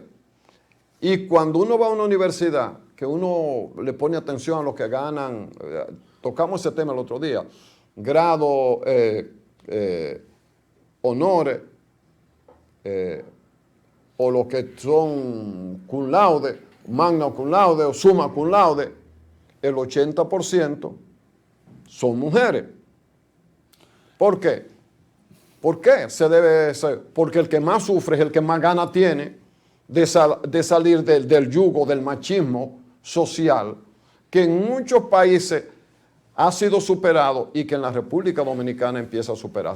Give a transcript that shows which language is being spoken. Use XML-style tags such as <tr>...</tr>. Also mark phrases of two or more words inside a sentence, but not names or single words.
<es>Y cuando uno va a una universidad, que uno le pone atención a los que ganan, tocamos ese tema el otro día, grado, honores, o los que son</es> <la>cum laude, magna cum laude</la> <es>o</es> <la>summa cum laude,</la> <es>el 80% son mujeres. ¿Por qué? ¿Por qué se debe ser? Porque el que más sufre es el que más gana tiene de salir del yugo del machismo social, que en muchos países ha sido superado y que en la República Dominicana empieza a superarse.</es>